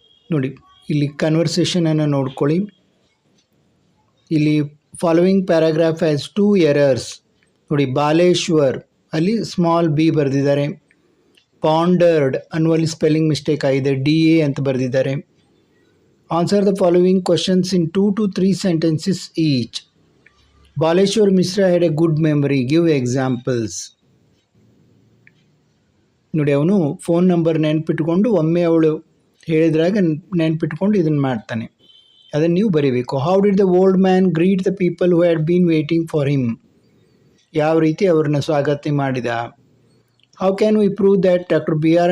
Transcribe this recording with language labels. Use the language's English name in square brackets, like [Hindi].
[Kannada] ನೋಡಿ, ಇಲ್ಲಿ ಕನ್ವರ್ಸೇಷನನ್ನು ನೋಡ್ಕೊಳ್ಳಿ. ಇಲ್ಲಿ [English] Following paragraph has 2 errors. [Kannada] ನೋಡಿ, ಬಾಲೇಶ್ವರ್ ಅಲ್ಲಿ ಸ್ಮಾಲ್ ಬಿ ಬರೆದಿದ್ದಾರೆ. ಪಾಂಡರ್ಡ್ ಅನ್ನುವಲ್ಲಿ ಸ್ಪೆಲ್ಲಿಂಗ್ ಮಿಸ್ಟೇಕ್ ಆಗಿದೆ, DA ಅಂತ ಬರೆದಿದ್ದಾರೆ. [English] Answer the following questions in 2 to 3 sentences each. Baleshwar Mishra had a good memory. Give examples. [Kannada] ನೋಡಿ, ಅವನು ಫೋನ್ ನಂಬರ್ ನೆನ್ಪಿಟ್ಕೊಂಡು ಒಮ್ಮೆ ಅವಳು ಹೇಳಿದ್ರಾಗ ನೆನ್ಪಿಟ್ಕೊಂಡು ಇದನ್ನು ಮಾಡ್ತಾನೆ. ಅದನ್ನು ನೀವು ಬರೀಬೇಕು. [English] How did the old man greet the people who had been waiting for him. [Kannada] ಯಾವ ರೀತಿ ಅವ್ರನ್ನ ಸ್ವಾಗತ ಮಾಡಿದ. [English] How can we prove that doctor B.R.